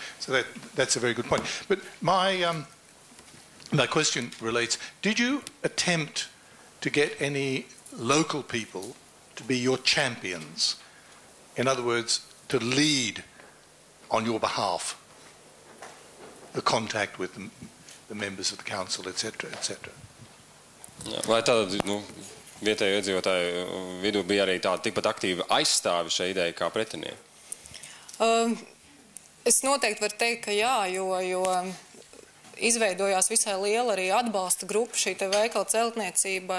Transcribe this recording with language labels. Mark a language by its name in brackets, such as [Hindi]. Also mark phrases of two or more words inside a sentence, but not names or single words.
[English] So that's a very good point. But my question relates, did you attempt to get any local people to be your champions? In other words, to lead on your behalf the contact with the members of the council, etc., etc.? [Latvian] Vai tāda, vietējo iedzīvotāju vidū bija arī tāda tikpat aktīva aizstāvi šai ideja kā pretinieki? Es noteikti varu teikt, ka jā, jo izveidojās visai liela arī atbalsta grupa šī veikala celtniecībai.